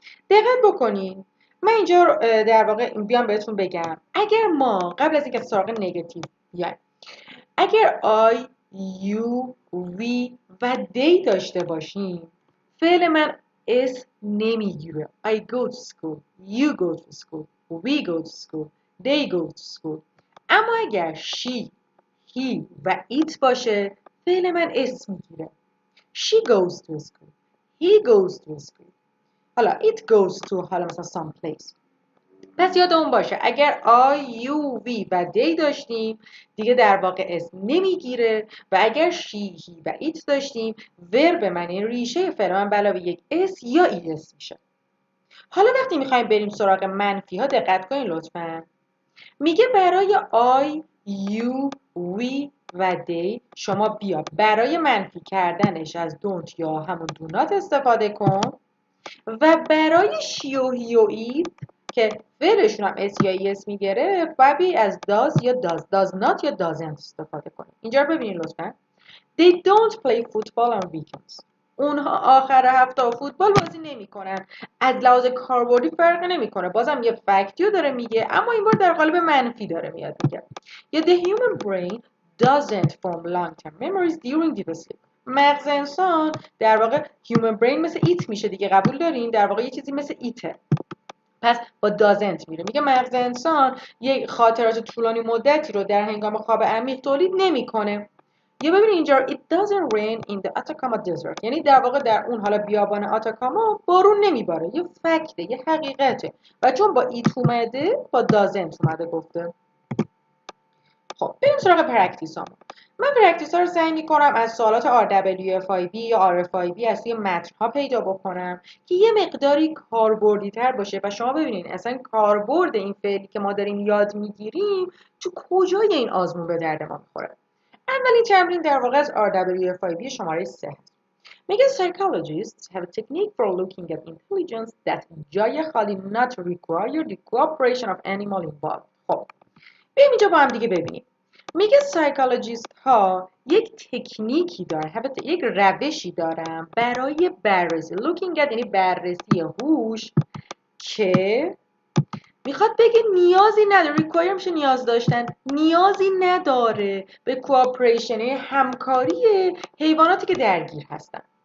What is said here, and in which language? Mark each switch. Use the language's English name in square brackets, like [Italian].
[Persian] دقت بکنین، من اینجا در واقع بیام بهتون بگم اگر ما قبل از اینکه سراغ نگاتیو بیایم، اگر I, you, we و they داشته باشیم، فعل من اس نمیگیره. [English] I go to school, you go to school, we go to school, they go to school. [Persian] اما اگر she, he و it باشه، فعل من اس میگیره. [English] She goes to school, he goes to school. حالا it goes to حالا مثلا some place. [Persian] پس یادمون باشه اگر I, you, we و they داشتیم دیگه در واقع اسم نمیگیره و اگر she, he و it داشتیم ورب من این ریشه فعل من به علاوه یک اس یا ای اس میشه. حالا وقتی میخوایم بریم سراغ منفی ها دقت کنین لطفاً. میگه برای I, you, we و they شما بیا برای منفی کردنش از don't یا همون do not استفاده کن و برای she و he و it که فعلشون هم اس یا ای اس میگیره ببی از does یا does not یا doesn't استفاده کنید. اینجا رو ببینید لطفا. [English] They don't play football on weekends. [Persian] اونها آخر هفته فوتبال بازی نمیکنن. از لحاظ کاربردی فرق نمیکنه. بازم یه فکتیو داره میگه اما این بار در قالب منفی داره میاد میگه. [English] یا the human brain doesn't form long-term memories during deep sleep. [Persian] مغز انسان در واقع human brain مثل ایت میشه دیگه، قبول دارین؟ در واقع یه چیزی مثل ایته. پس با doesn't میره. میگه مغز انسان یک خاطرات طولانی مدتی رو در هنگام خواب عمیق تولید نمیکنه. یا ببینید اینجا [English] it doesn't rain in the Atacama desert، [Persian] یعنی در واقع در اون حالا بیابان آتاکاما بارون نمیباره. یه فکته، یه حقیقته و چون با ایت اومده با doesn't اومده گفته. خب بریم سراغ پرکتیس هامون. من پرکتیس ها رو سعی میکنم از سوالات RWFIB یا RFIB از توی متن ها پیدا بکنم که یه مقداری کاربردی تر باشه و شما ببینید اصلا کاربرد این فعلی که ما داریم یاد میگیریم تو کجای این آزمون به درد ما میخوره. اولین تمرین در واقع از RWFIB شماره 3 هست. [English] میگه psychologists have a technique for looking at intelligence that [Persian] جای خالی [English] not require the cooperation of animal involved. [Persian] خب بریم اینجا با هم دیگه ببینیم. میگه سایکولوژیست ها یک تکنیکی دارن، یک روشی دارن برای بررسی. looking at یعنی بررسی هوش که میخواد بگه نیازی نداره، require میشه نیاز داشتن، نیازی نداره به کوآپریشن همکاری حیواناتی که درگیر هستن.